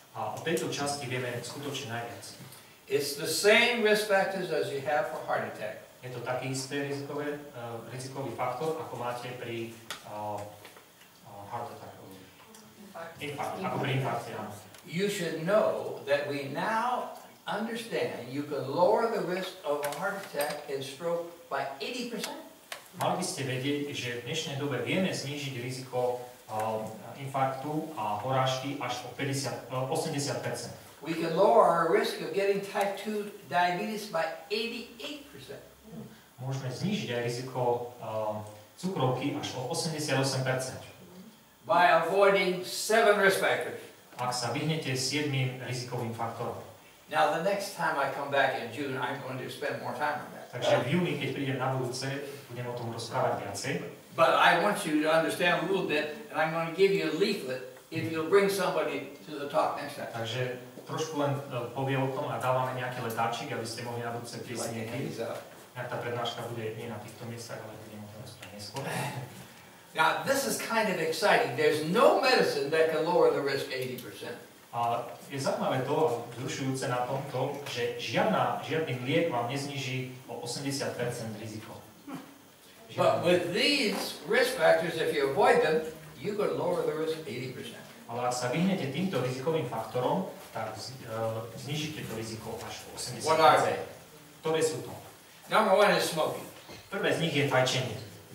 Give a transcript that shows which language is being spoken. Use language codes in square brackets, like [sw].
[sk] A o tejto časti vieme skutočne najviac. [en] It's the same risk factors as you have for heart attack. [sk] Je to taký istý rizikový faktor, ako máte pri [en] heart attack. [sk] Infarkt, ako pri infarkte. [en] You should know that we now understand you can lower the risk of a heart attack and stroke by 80%. [sk] Mali by ste vedieť, že v dnešnej dobe vieme znížiť riziko infarktu a porážky až o 80%. [en] We can lower our risk of getting type 2 diabetes by 88%. [sk] Môžeme znížiť aj riziko cukrovky až o 88%. [en] By avoiding 7 risk factors. [sk] Ak sa vyhnete 7 rizikovým faktorom. [en] Now the next time I come back in June, I'm going to spend more time on that. [sk] Takže v júni, keď prídem na budúce, budem o tom rozprávať viacej. [en] But I want you to understand a little bit, and I'm going to give you a leaflet if you'll bring somebody to the talk next time. [sk] Takže trošku len poviem o tom a dávame nejaké letáčik, aby ste mohli na budúce prísť niekedy. Ak tá prednáška bude nie na týchto miestach, ale budem o tom rozprávať neskôr. [en] Now this is kind of exciting. There's no medicine that can lower the risk 80%. [sk] A je zaujímavé to, a vzrušujúce na tomto, že žiadny liek vám nezniží o 80% riziko. [en] But with these risk factors, if you avoid them, you can lower the risk 80%. [sk] Ale ak sa vyhnete týmto rizikovým faktorom, tak znižíte to riziko až o 80%. [en] What are they? [sk] Ktoré sú to? [en] Number 1 is smoking. [sk] Prvé z nich je fajčenie.